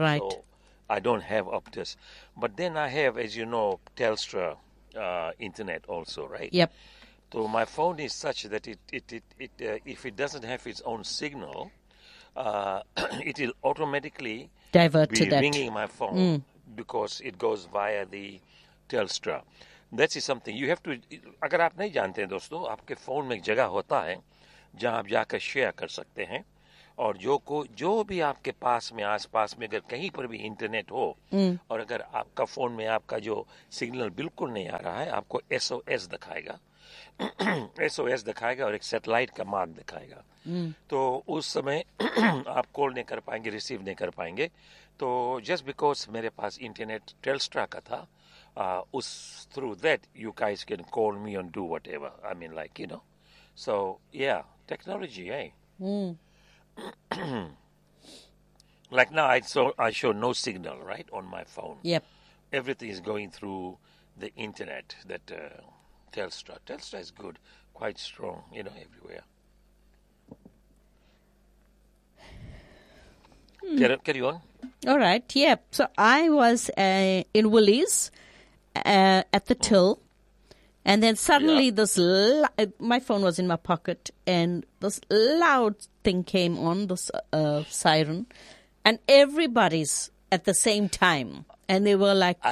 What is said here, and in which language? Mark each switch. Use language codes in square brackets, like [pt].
[en] So I don't have Optus. But then I have, as you know, Telstra internet also, right? So my phone is such that if it doesn't have its own signal, it'll automatically Divert to be that. ringing my phone because it goes via the Telstra. That is something you have to. [hi] अगर आप नहीं जानते हैं दोस्तों, आपके phone में एक जगह होता है जहां आप जाकर शेयर कर सकते हैं, और जो भी आपके पास में आसपास में अगर कहीं पर भी इंटरनेट हो, और अगर आपका फोन में आपका जो सिग्नल बिल्कुल नहीं आ रहा है, आपको SOS दिखाएगा. SOS दिखाएगा और एक सेटेलाइट का मार्क दिखाएगा. तो उस समय आप कॉल नहीं कर पाएंगे, रिसीव नहीं कर पाएंगे. [en] तो just because [hi] मेरे पास इंटरनेट टेलस्ट्रा का था, [en] उस through that you guys can call me and do whatever. I mean like you know. So yeah technology है. Like now I show no signal right on my phone. Everything is going through the internet that Telstra. Telstra is good, quite strong, you know, everywhere. Carry on. All right, So I was in Woolies at the till, and then suddenly this my phone was in my pocket, and this loud thing came on, this siren, and everybody's at the same time, and they were like,